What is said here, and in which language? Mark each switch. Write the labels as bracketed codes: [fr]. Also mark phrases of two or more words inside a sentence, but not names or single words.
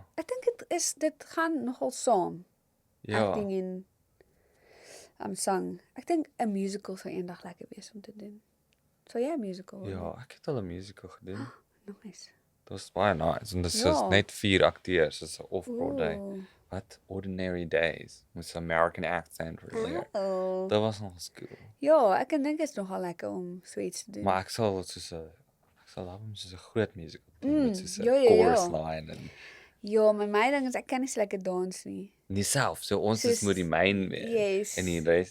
[af] Ek dink dit gaan nogal saam. ja. Acting en sang. Ek dink 'n musical sou eendag lekker wees om te doen. Sou jy 'n musical wil Ja, ek het al 'n musical gedoen. doen? Nice. Dit was baie nice en dit is Ja. net 4 akteurs, dis 'n off-Broadway. Ooh. What Ordinary Days met 'n [en] American accent really. [af] Oh. Dit was nog cool. Ja, ek dink dit is nogal lekker om so iets te doen. Maar ek sal love om soos 'n groot musical doen met soos 'n ja, ja, chorus ja. line en Ja, my ding is ek kan nie so lekker dans nie. nie self, so ons Soos- is moet die main wees. Yes, En die res